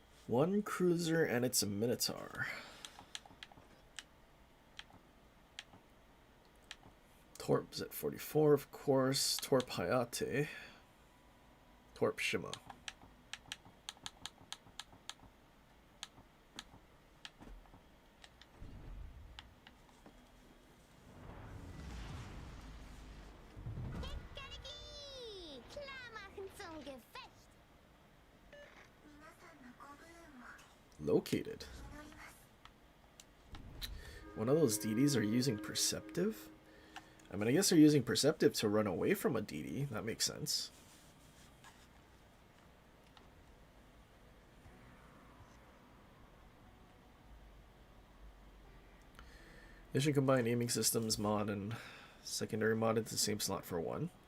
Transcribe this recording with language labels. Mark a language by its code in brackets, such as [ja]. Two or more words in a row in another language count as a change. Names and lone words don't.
[en] One cruiser and it's a Minotaur. Torp's at 44, of course. Torp Hayate. Torp Shima. Hickariki! [de] Klar machen zum Gefecht! Located. One of those DDs are using Perceptive? I mean, I guess they're using Perceptive to run away from a DD. That makes sense. They should combine aiming systems mod and secondary mod into the same slot for one.